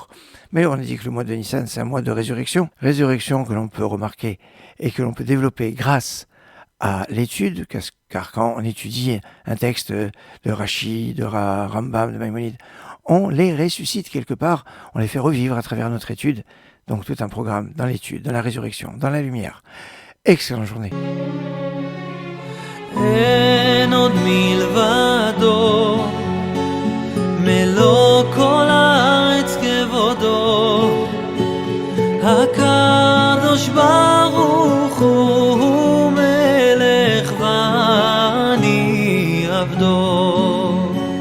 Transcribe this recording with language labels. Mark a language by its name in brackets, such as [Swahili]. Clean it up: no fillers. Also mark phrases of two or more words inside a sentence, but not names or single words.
[French] Mais on a dit que le mois de Nissan, c'est un mois de résurrection. Résurrection que l'on peut remarquer et que l'on peut développer grâce à l'étude, car quand on étudie un texte de Rashi, de Rambam, de Maïmonide, on les ressuscite quelque part, on les fait revivre à travers notre étude. Donc tout un programme dans l'étude, dans la résurrection, dans la lumière. Excellente journée. [Hebrew] אין עוד מלבדו, מלוא כל הארץ כבודו, הקדוש ברוך הוא מלך ואני עבדו.